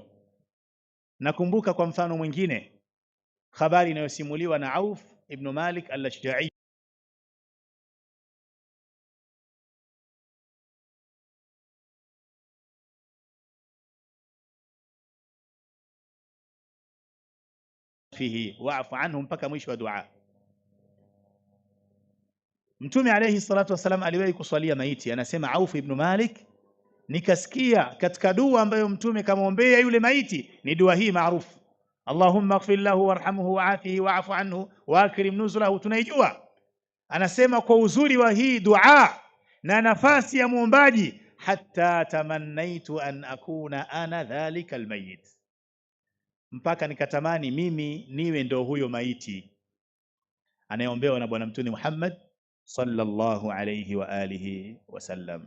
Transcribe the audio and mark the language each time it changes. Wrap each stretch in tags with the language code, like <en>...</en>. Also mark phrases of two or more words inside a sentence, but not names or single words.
<sw>Nakumbuka kwa mfano mwingine habari inayosimuliwa na Auf ibn Malik al-Ashja'i</sw> <ar>فيه واعف عنهم,</ar> <sw>mpaka mwisho wa dua. Mtume</sw> <ar>عليه الصلاة والسلام</ar> <sw>aliwahi kuswalia maiti, anasema Auf ibn Malik, nikasikia katika dua ambayo Mtume kamwombea yule maiti ni dua hii maarufu,</sw> <ar>اللهم اغفر له وارحمه وعافه واعف عنه وأكرم نزله.</ar> <sw>Tunaijua. Anasema kwa uzuri wa hii dua na nafasi ya muombaji,</sw> <ar>حتى تمنيت أن أكون أنا ذلك الميت,</ar> <sw>mpaka nikatamani mimi niwe ndo huyo maiti anayeombewa na Bwana Mtume Muhammad</sw> <ar>صلى الله عليه وعلى آله وسلم.</ar>